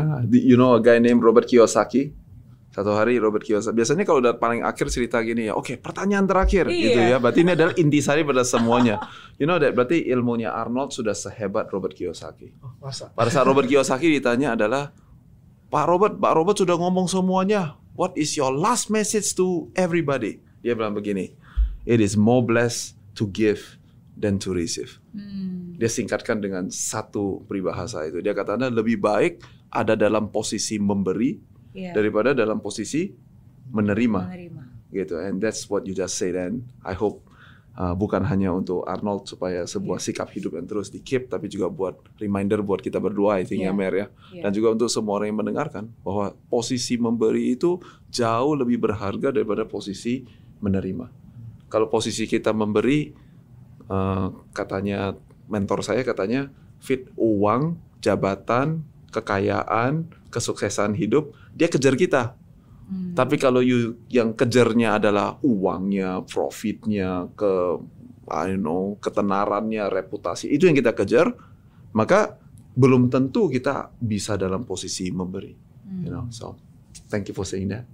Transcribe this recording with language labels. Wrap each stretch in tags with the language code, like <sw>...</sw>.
<en>You know a guy named Robert Kiyosaki.</en> <id>Satu hari Robert Kiyosaki, biasanya kalau udah paling akhir cerita gini ya, oke, pertanyaan terakhir gitu ya. Berarti ini adalah intisari pada semuanya.</id> <en>You know that,</en> <id>berarti ilmunya Arnold sudah sehebat Robert Kiyosaki. Pada saat Robert Kiyosaki ditanya adalah, Pak Robert sudah ngomong semuanya.</id> <en>What is your last message to everybody?</en> <id>Dia bilang begini,</id> <en>it is more blessed to give than to receive.</en> <id>Dia singkatkan dengan satu peribahasa itu. Dia kata, lebih baik ada dalam posisi memberi daripada dalam posisi menerima. Gitu.</id> <en>And that's what you just said. And I hope</en> <id>bukan hanya untuk Arnold supaya sebuah sikap hidup yang terus di-keep, tapi juga buat reminder buat kita berdua,</id> <en>I think</en> <id>ya Mer ya. Dan juga untuk semua orang yang mendengarkan bahwa posisi memberi itu jauh lebih berharga daripada posisi menerima. Kalau posisi kita memberi, katanya mentor saya katanya fit uang, jabatan, kekayaan, kesuksesan hidup, dia kejar kita. Tapi kalau yang kejarnya adalah uangnya, profitnya, ketenarannya, reputasi, itu yang kita kejar, maka belum tentu kita bisa dalam posisi memberi.</id> <en>You know, so thank you for saying that.</en>